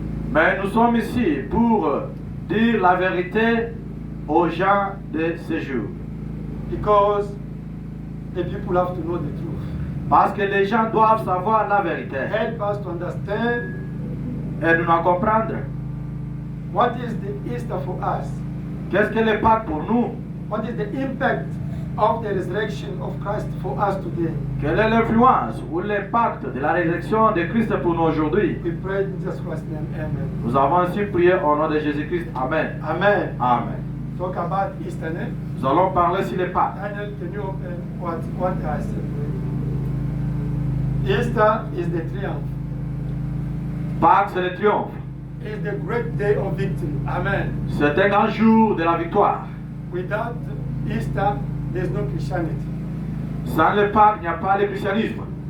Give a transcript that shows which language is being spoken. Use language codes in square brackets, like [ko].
[fr] mais nous sommes ici pour dire la vérité aux gens de ce jour. [en] Because the people have to know the truth. [fr] Parce que les gens doivent savoir la vérité [en] Help us to understand [fr] et nous en comprendre. [en] what is the Easter for us. [fr] Qu'est-ce que le Pâques pour nous? [en] What is the impact of the resurrection of Christ for us today. [fr] Quelle est l'influence ou l'impact de la résurrection de Christ pour nous aujourd'hui? [en] We pray in Jesus Christ's name. Amen. [fr] Nous avons ainsi prié au nom de Jésus-Christ. Amen. Amen. Amen. [en] Talk about Easter. Eh? [fr] Nous allons parler sur les Pâques. [en] Daniel, can you open what I said? Easter is the triumph. [fr] Pâques, c'est le triomphe. [en] It's the great day of victory. Amen. [fr] C'est un grand jour de la victoire. [en] Without Easter, there's no Christianity. [fr] Sans le Pâques, il n'y a pas le christianisme.